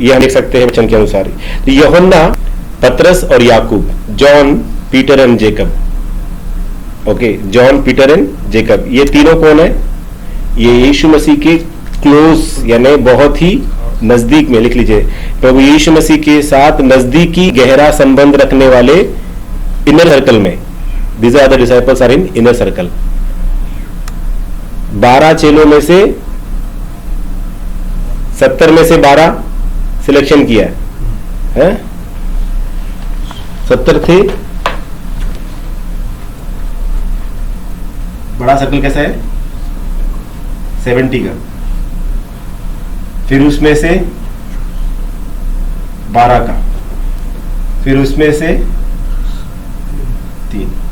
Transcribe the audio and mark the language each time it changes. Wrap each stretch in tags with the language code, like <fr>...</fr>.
<hi>ये हम देख सकते हैं वचन के अनुसार। तो यूहन्ना, पतरस और याकूब, John, Peter and Jacob. Okay, John, Peter and Jacob, ये तीनों कौन है? ये यीशु मसीह के क्लोज, यानी बहुत ही नजदीक में, लिख लीजिए, प्रभु यीशु मसीह के साथ नजदीकी गहरा संबंध रखने वाले इनर सर्कल में।</hi> <en>These are the disciples are in inner circle।</en> <hi>12 चेलों में से 70 में से 12 सिलेक्शन किया है, 70 थे। बड़ा सर्कल कैसा है? 70 का, फिर उसमें से 12 का, फिर उसमें से 3।</hi>